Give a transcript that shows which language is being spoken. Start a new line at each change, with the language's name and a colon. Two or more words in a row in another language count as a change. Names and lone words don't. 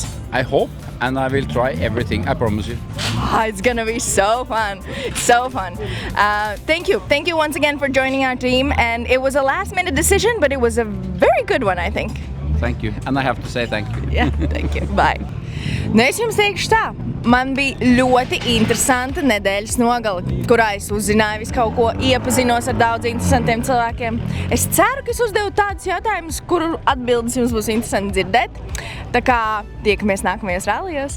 English: I hope, and I will try everything, I promise you. It's gonna be so fun. Thank you once again for joining our team, and it was a last-minute decision, but it was a very good one, I think. Thank you, and I have to say thank you. Yeah, thank you. Bye.
Latvian: Es jums teikšu tā, man bija ļoti interesanta nedēļas nogale, kurā es uzzināju visu kaut ko, iepazinos ar daudz interesantiem cilvēkiem. Es ceru, ka es uzdevu tādus jautājumus, kuru atbildes jums būs interesanti dzirdēt. Tā kā tiekamies nākamajos rallijos.